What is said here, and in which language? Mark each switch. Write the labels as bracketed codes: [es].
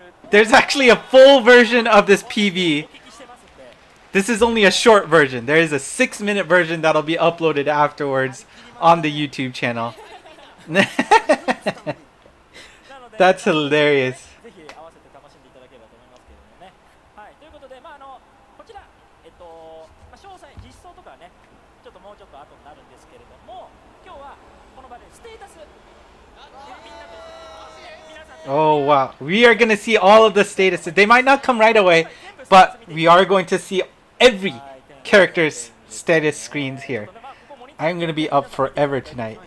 [en] There's actually a full version of this PV. This is only a short version. There is a 6-minute version that'll be uploaded afterwards on the YouTube channel. That's hilarious. [ja] ぜひ合わせて楽しんでいただければと思いますけれどもね。はい、ということで、こちら、詳細、実装とかはね、ちょっともうちょっと後になるんですけれども、今日はこの場でステータス、みんなと、皆さんと、 [en] Oh wow. We are going to see all of the statuses. They might not come right away, but we are going to see every character's status screens here. I'm going to be up forever tonight.